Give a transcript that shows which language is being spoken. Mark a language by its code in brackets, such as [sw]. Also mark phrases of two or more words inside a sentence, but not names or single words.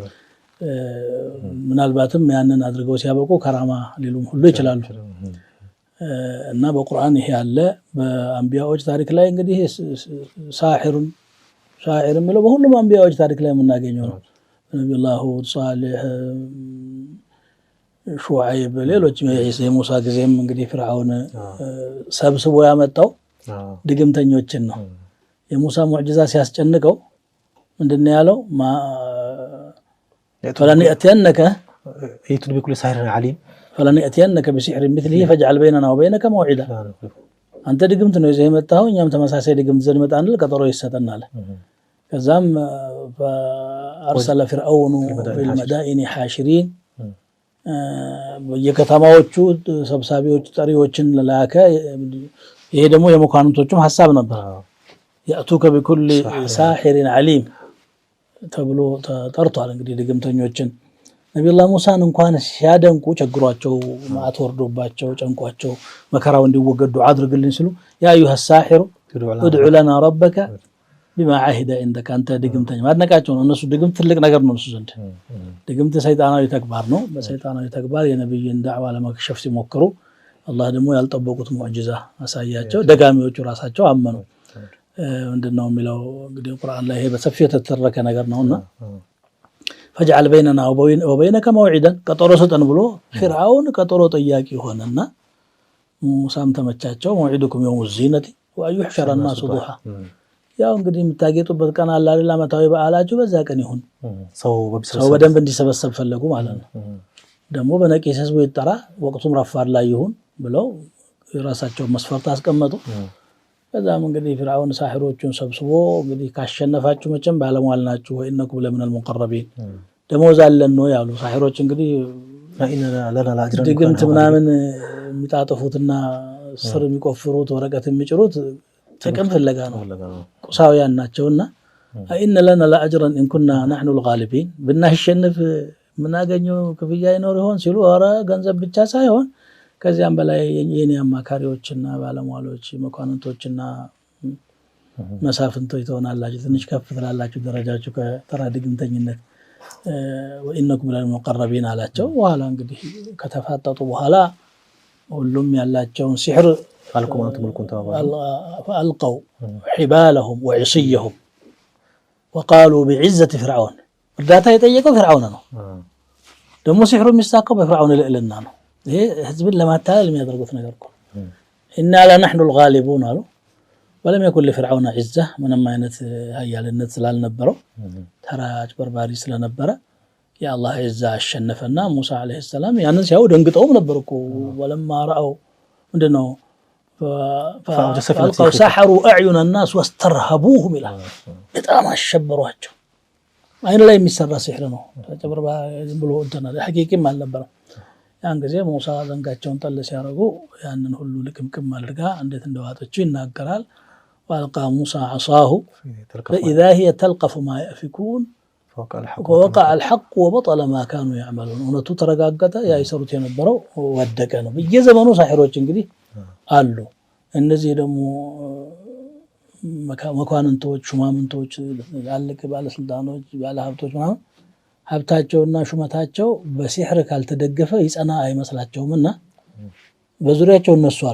[am] ምናልባትም ያንን አድርገው ሲያበቁ ከራማ ሊሉም ሁሉ ይችላሉ። እና በቁርአን ይሄ ያለ በአንቢያዎች ታሪክ ላይ እንግዲህ ሻዒር የሚለው በሁሉም አንቢያዎች ታሪክ ላይ የምናገኘው ነው። ነብዩላህ ሁድ፣ ሷሊህ፣ ሹዓይብ ሌሎች የሙሳ ጊዜም እንግዲህ ፍርዓውን ሰብስቦ ያመጣው ድግምተኞችን ነው። የሙሳ ሙዕጂዛ ሲያስጨንቀው ምንድነው ያለው? [ar] ፈለንየእትየነከ ائتوني بكل ساحر عليم فلنأتينك بسحر مثله فاجعل بيننا وبينك موعدا [am] አንተ ድግምት ነው ይዘህ የመጣኸው እኛም ተመሳሳይ ድግምት ዘን መጣንል ቀጠሮ ይሰጠናል። ከዛም [ar] فارسل فرعون في المدائن حاشرين [am] የከተማዎቹ ሰብሳቢዎች ጠሪዎችን ለላከ። ይሄ ደግሞ የመኳንንቶቹም ሐሳብ ነበር። [ar] يأتوك بكل ساحر عليم [am] ተብሎ ተጠርቷል። እንግዲህ ድግምተኞችን ነብዩላህ ሙሳን እንኳን ሲያደንቁ ቸግሯቸው ማአት ወርዶባቸው ጨንቋቸው መከራው እንዲወገድ ዱዓ አድርግልን ሲሉ ያ [ar] أيها الساحر ادع لنا ربك بما عهد عندك [am] አንተ ድግምተኛ ማድነቃቸው ነው። እነሱ ድግምት ትልቅ ነገር ነው እነሱ ዘንድ። ድግምት ሰይጣናዊ ተግባር ነው። በሰይጣናዊ ተግባር የነብዩን ዳዕዋ ለማክሸፍ ሲሞክሩ አላህ ደግሞ ያልጠበቁት ሙዕጂዛ አሳያቸው። ደጋሚዎቹ ራሳቸው አመኑ። ምንድነው የሚለው እንግዲህ ቁርአን ላይ ይሄ በሰፊው የተተረከ ነገር ነውና [ar] فجعل بيننا وبينك موعدا [am] ቀጠሮ ሰጠን ብሎ ፍርዓውን ቀጠሮ ጠያቂ ሆነና ሙሳም ተመቻቸው። [ar] موعدكم يوم الزينة وأن يحشر الناس ضحى [am] ያው እንግዲህ የምታጌጡበት ቀን አለ አይደል? ዓመታዊ በዓላችሁ በዛ ቀን ይሁን። ሰው በደንብ እንዲሰበሰብ ፈለጉ ማለት ነው። ደግሞ በነቂስ ህዝቡ ይጠራ፣ ወቅቱም ረፋድ ላይ ይሁን ብለው የራሳቸው መስፈርት አስቀመጡ። ከዛም እንግዲህ ፍርዓውን ሳሂሮቹን ሰብስቦ እንግዲህ ካሸነፋችሁ መቼም ባለሟል ናችሁ [ar] وإنكم لمن المقربين [am] ደሞዝ አለን ነው ያሉ። ሳሂሮች እንግዲህ ድግምት ምናምን የሚጣጥፉትና ስር የሚቆፍሩት ወረቀት የሚጭሩት ጥቅም ፍለጋ ነው፣ ቁሳውያን ናቸውና إن [ar] لنا لأجرا إن كنا نحن الغالبين [am] ብናሸንፍ ምናገኘው ክፍያ ይኖር ይሆን ሲሉ ኧረ ገንዘብ ብቻ ሳይሆን ከዚያም በላይ የኔ አማካሪዎችና ባለሟሎች መኳንንቶችና መሳፍንቶች ትሆናላችሁ ትንሽ ከፍ ትላላችሁ ደረጃችሁ ከተራ ድግምተኝነት [ar] وإنكم لمن المقربين [am] አላቸው በኋላ እንግዲህ ከተፋጠጡ በኋላ ሁሉም ያላቸውን ሲህር [ar] فألقوا حبالهم وعصيهم وقالوا بعزة فرعون [am] እርዳታ የጠየቀው فرعون ነው ደግሞ ሲህሩ የሚሳካው በፍርዓውን ልዕልና ነው ይሄ ህዝብን ለማታለል የሚያደርጉት ነገር እኮ [ar] إنا لنحن الغالبون [am] አሉ [ar] ولم يكن لفرعون عزة [am] ምንም አይነት ኃያልነት ስላልነበረው ተራጭ በርባሪ ስለነበረ የአላህ عزة አሸነፈና ሙሳ አለይሂ ሰላም ያንን ሲያው ደንግጠው ነበር እኮ [ar] ولما رأوا [am] ምንድነው [ar] فألقوا سحروا أعين الناس واسترهبوهم إلى [am] በጣም አሸበሯቸው አይን ላይ የሚሰራ ሲህር ነው ተጨበርባ ዝም ብሎ እንተና ሐቂቂም አልነበረም ያን ጊዜ ሙሳ ዘንጋቸውን ጠል ሲያረጉ ያንን ሁሉ ልቅምቅም አድርጋ እንዴት እንደዋጠችው ይናገራል [ar] وألقى موسى عصاه فإذا هي تلقف ما يأفكون ووقع الحق وبطل ما كانوا يعملون [am] እውነቱ ተረጋገጠ ያ ይሰሩት የነበረው ወደቀ ነው በየዘመኑ ሳሂሮች እንግዲህ አሉ እነዚህ ደግሞ መኳንንቶች ሹማምንቶች ያለቀ ባለስልጣኖች ባለሀብቶች ማለት ሀብታቸውና ሹመታቸው በሲህር ካልተደገፈ ይጸና አይመስላቸውምና በዙሪያቸው እነሱ አሉ